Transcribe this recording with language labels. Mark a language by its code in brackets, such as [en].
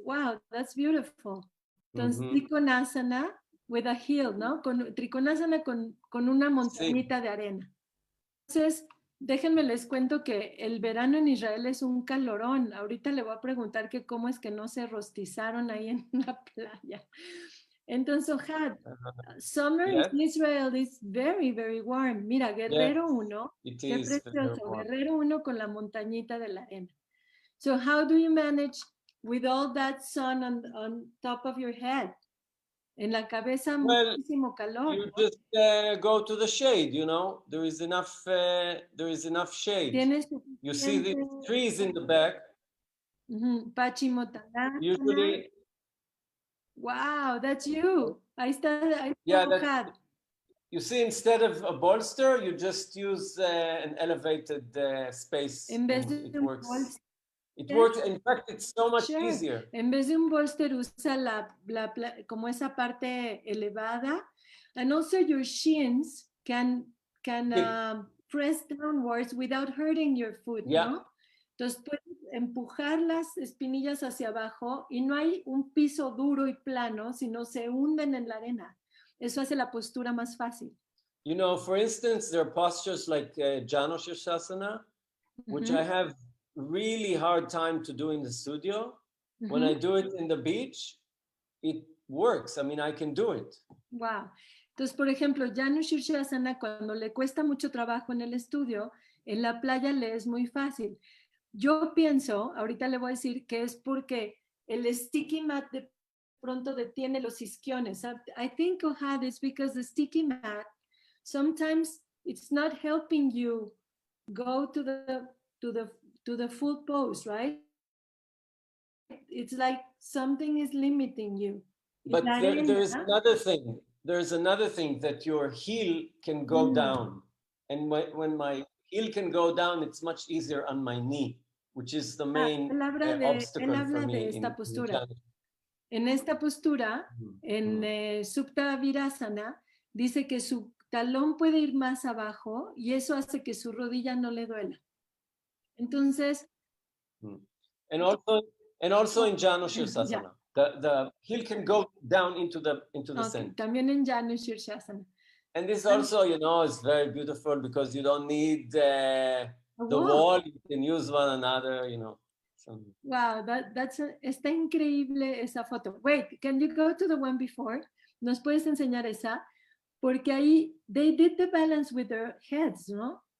[en] Wow, that's beautiful. Entonces, Trikonasana with a hill, ¿no? [es] Trikonasana con una montañita de arena. Entonces, déjenme les cuento que el verano en Israel es un calorón. Ahorita le voy a preguntar que cómo es que no se rostizaron ahí en la playa. [en] Entonces, Ohad, summer in Israel is very, very warm. [es] Mira, Guerrero 1, qué precioso, Guerrero 1 con la montañita de la arena. [en] So how do you manage with all that sun on top of your head? [es] En la cabeza muchísimo calor. [en] You just go to the shade, there is enough shade. You see the trees in the back. [sa] Pachimotalana. [en] Usually. Wow, that's you. [es] Ahí está, [en] yeah, you see, instead of a bolster, you just use an elevated space. [es] En vez de [en] it works. It works. In fact, it's so much easier. [es] En vez de un bolster, usa como esa parte elevada. [en] And also your shins can press downwards without hurting your foot, yeah. [es] ¿no? Entonces puedes empujar las espinillas hacia abajo y no hay un piso duro y plano, sino se hunden en la arena. Eso hace la postura más fácil. [en] You know, for instance, there are postures like Jano Shirshasana, which I have really hard time to do in the studio. When I do it in the beach, it works. I mean, I can do it. Wow. [es] Entonces, por ejemplo, Janu Shirshasana, cuando le cuesta mucho trabajo en el estudio, en la playa le es muy fácil. Yo pienso, ahorita le voy a decir que es porque el sticky mat de pronto detiene los isquiones. [en] I think, Ohad, it's because the sticky mat, sometimes it's not helping you go to the full pose, right? It's like something is limiting you. But there's another thing. There's another thing that your heel can go down. And when my heel can go down, it's much easier on my knee, which is the main obstacle for me. [es] De esta postura. En esta postura, en Supta Virasana, dice que su talón puede ir más abajo y eso hace que su rodilla no le duela. Entonces... [en] And also in Janu Shirshasana. The heel can go down into the center. [es] También en Janu Shirshasana. [en] And this also, you know, is very beautiful because you don't need the wall. You can use one another, you know. So. [es] Wow, está increíble esa foto. [en] Wait, can you go to the one before? [es] ¿Nos puedes enseñar esa? Porque ahí, [en] they did the balance with their heads, ¿no?